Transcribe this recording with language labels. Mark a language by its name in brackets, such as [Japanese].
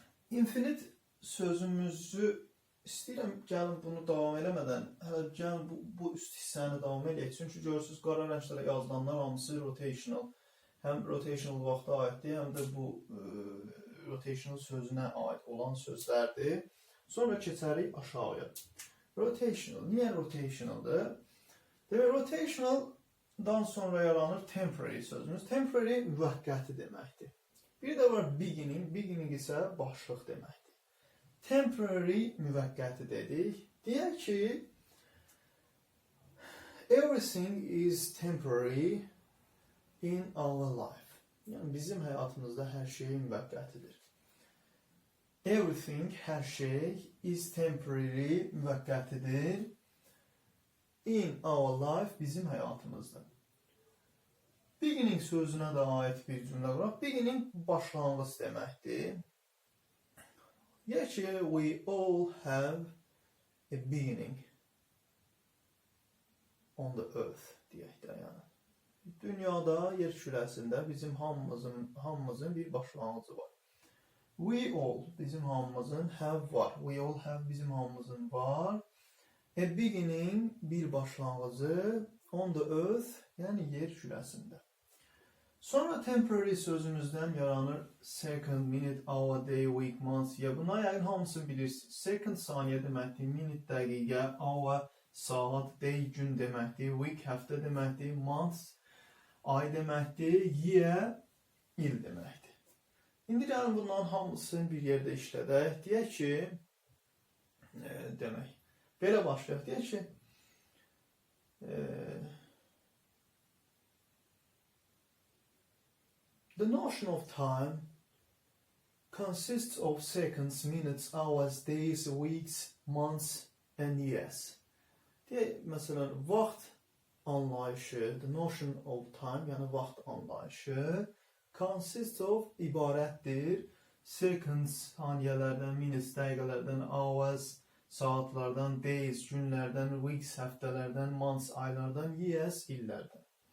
[Azerbaijani] Infinite sözümüzü istəyirəm, gəlin bunu davam eləmədən, hələ gəlin bu üst hissəni davam eləyək. Çünki görürsünüz, qara rənglərə yazılanlar hamısı rotational. Həm rotational vaxta aiddir, həm də bu rotational sözünə aid olan sözlərdir. Sonra keçərik aşağıya. Rotational. Niyə rotationaldır? Demək, rotationaldan sonra yaranır temporary sözümüz. Temporary müvəqqəti deməkdir. Bir də var beginning. Beginning isə başlıq deməkdir. Temporary müvəqqəti dedik. [English] Deyək ki, everything is temporary in our life. [Azerbaijani] Yəni bizim həyatımızda hər şey müvəqqətidir. Everything, hər şey, [English] is temporary, [Azerbaijani] müvəqqətidir. [English] In our life, [Azerbaijani] bizim həyatımızda. Beginning sözünə də aid bir cümlə quraq. [English] Beginning [Azerbaijani] başlanğıc deməkdir. Deyək ki, [English] we all have a beginning on the earth [Azerbaijani] deyək də yəni. Dünyada, yer kürəsində bizim hamımızın bir başlanğıcı var. [English] We all, [Azerbaijani] bizim hamımızın [English] have var. We all have, bizim hamımızın var. [Azerbaijani] A beginning, bir başlanğıcı. [English] On the earth, [Azerbaijani] yəni yer kürəsində. Sonra temporary sözümüzdən yaranır second, minute, hour, day, week, month. Ya buna yəqin hamısını bilirsiniz. Second saniyə deməkdir, minute, dəqiqə, hour, saat, day, gün deməkdir, week, həftə deməkdir, month, ay deməkdir, year, il deməkdir. İndi gəlin bunların hamısını bir yerdə işlədək. Deyək ki, demək, belə başlayaq. [English] Deyək ki, the notion of time consists of seconds, minutes, hours, days, weeks, months and years. [Azerbaijani] Deyək, məsələn, vaxt anlayışı, [English] the notion of time, [Azerbaijani] yəni vaxt anlayışı, consists of, ibarətdir, seconds, saniyələrdən, minutes, dəqiqələrdən, hours, saatlardan, days, günlərdən, weeks, həftələrdən, months, aylardan, years, illərdən.